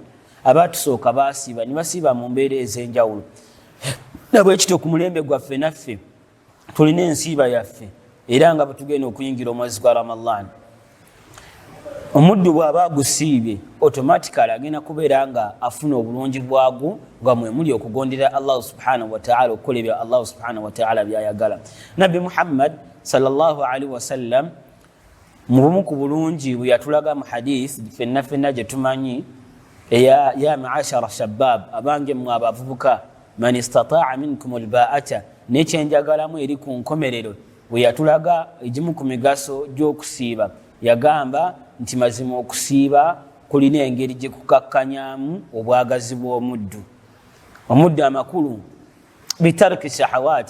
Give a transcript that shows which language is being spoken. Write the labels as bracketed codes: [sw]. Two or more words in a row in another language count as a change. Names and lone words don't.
[lg] Abatusooka basiiba ne basiiba mu mbeera ez'enjawulo nabwekityo ku mulembe gwaffe naffe tulina ensiiba yaffe era nga bwetugenda okuyingira omwezi gwa Ramadan omuddu bw'aba agusiibye automatically agenda kubeera nga afuna obulungi bwagwo nga mwe muli okugondera Allah [ar] سبحانه وتعالى [lg] okukola ebya Allah [ar] سبحانه وتعالى [lg] byayagala. Nabbi Muhammad [ar] صلى الله عليه وسلم [lg] mu bumu ku bulungi bwe yatulaga mu hadith ffenna gye tumanyi [ar] يا معشر الشباب [lg] abange mwe abavubuka [ar] من استطاع منكم الباءة [lg] nekyenjagalamu eri ku nkomerero bwe yatulaga egimu ku migaso gy'okusiiba yagamba nti mazima okusiiba kulina engeri gye kukakkanyamu obwagazi bw'omuddu amakulu [ar] بترك شهواته